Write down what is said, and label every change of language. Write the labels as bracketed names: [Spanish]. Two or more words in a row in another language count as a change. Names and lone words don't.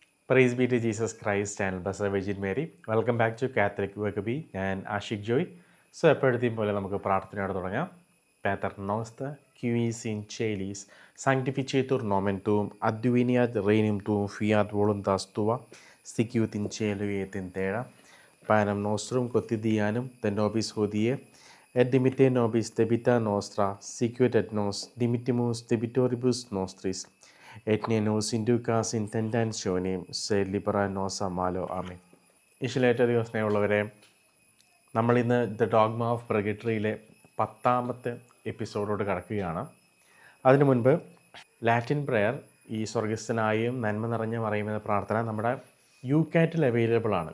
[English] Praise be to Jesus Christ and Blessed Virgin Mary. Welcome back to Catholic Vocabee. [Malayalam] ഞാൻ ആഷിഖ് ജോയ്. സോ എപ്പോഴത്തെയും പോലെ നമുക്ക് പ്രാർത്ഥനയോടെ തുടങ്ങാം. [Latin] Pater noster, qui es in celis, sanctificetur nomen tuum, adveniat regnum tuum, fiat voluntas tua, sicut in cielo et in terra. Panem nostrum quotidianum de nobis hodie, et dimitte nobis debita nostra, sicut et nos dimittimus debitoribus nostris, et ne nos inducas in tentationem, sed libera nos a malo. [Malayalam] ആമേൻ. ഈശോയിലേറ്റധികം സ്നേഹമുള്ളവരെ, നമ്മളിന്ന് ദ ഡോഗ്മ ഓഫ് പ്രഗട്ടറിയിലെ 10ാമത്തെ എപ്പിസോഡോട് കടക്കുകയാണ്. അതിനു മുൻപ് [English] Latin prayer, [Malayalam] ഈ സ്വർഗസ്ഥനായും നന്മ നിറഞ്ഞ മറിയുമെന്ന പ്രാർത്ഥന നമ്മുടെ യുകാറ്റിൽ അവൈലബിൾ ആണ്.